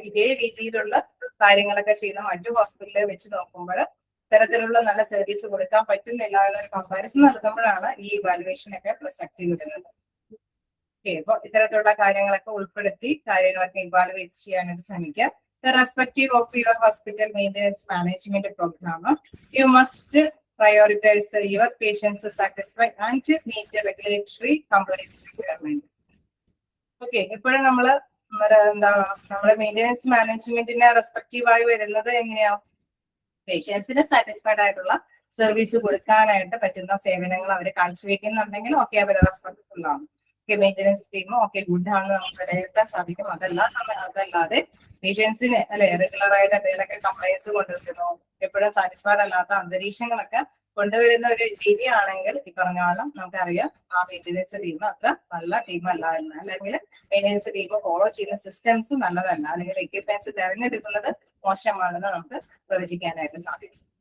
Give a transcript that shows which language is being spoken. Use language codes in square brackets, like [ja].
[ml] ഇതേ രീതിയിലുള്ള കാര്യങ്ങളൊക്കെ ചെയ്യുന്ന മറ്റു ഹോസ്പിറ്റലിൽ വെച്ച് നോക്കുമ്പോൾ ഇത്തരത്തിലുള്ള നല്ല സർവീസ് കൊടുക്കാൻ പറ്റുന്നില്ല എന്നൊരു കമ്പാരിസൺ നടത്തുമ്പോഴാണ് ഈ ഇവാലുവേഷൻ ഒക്കെ പ്രസക്തി വരുന്നത്. ഓക്കെ, അപ്പൊ ഇത്തരത്തിലുള്ള കാര്യങ്ങളൊക്കെ ഉൾപ്പെടുത്തി കാര്യങ്ങളൊക്കെ ഇവാലുവേറ്റ് ചെയ്യാനായിട്ട് ശ്രമിക്കാം. [en] Irrespective of your hospital maintenance management program, you must prioritize your patients satisfy and meet the regulatory compliance requirement. [ml] Okay, എപ്പോഴും നമ്മള് നമ്മുടെ മെയിൻ്റെനൻസ് മാനേജ്മെന്റിനെ റെസ്പെക്റ്റീവ് ആയി വരുന്നത് എങ്ങനെയാ, പേഷ്യൻസിന് സാറ്റിസ്ഫൈഡ് ആയിട്ടുള്ള സർവീസ് കൊടുക്കാനായിട്ട് പറ്റുന്ന സേവനങ്ങൾ അവർ കാഴ്ചവെക്കുന്നുണ്ടെങ്കിൽ ഓക്കെ അവർ റെസ്പെക്ട്ഫുൾ ആണ്. മെയിൻ്റെനൻസ് ടീമും ഒക്കെ ഗുഡ് ആണെന്ന് നമുക്ക് വിലയിരുത്താൻ സാധിക്കും. അതല്ലാതെ പേഷ്യൻസിന് അല്ലെ റെഗുലർ ആയിട്ട് എന്തെങ്കിലുമൊക്കെ കംപ്ലൈൻസ് കൊണ്ടുവരുന്നു, എപ്പോഴും സാറ്റിസ്ഫൈഡ് അല്ലാത്ത അന്തരീക്ഷങ്ങളൊക്കെ കൊണ്ടുവരുന്ന ഒരു രീതിയാണെങ്കിൽ ഈ പറഞ്ഞ പോലെ നമുക്കറിയാം ആ മെയിൻ്റെനൻസ് ടീം അത്ര നല്ല ടീമല്ല എന്ന്, അല്ലെങ്കിൽ മെയിൻ്റെനൻസ് ടീം ഫോളോ ചെയ്യുന്ന സിസ്റ്റംസ് നല്ലതല്ല, അല്ലെങ്കിൽ എക്യുപ്മെന്റ്സ് തിരഞ്ഞെടുക്കുന്നത് മോശമാണെന്ന് നമുക്ക് പ്രവചിക്കാനായിട്ട് സാധിക്കും.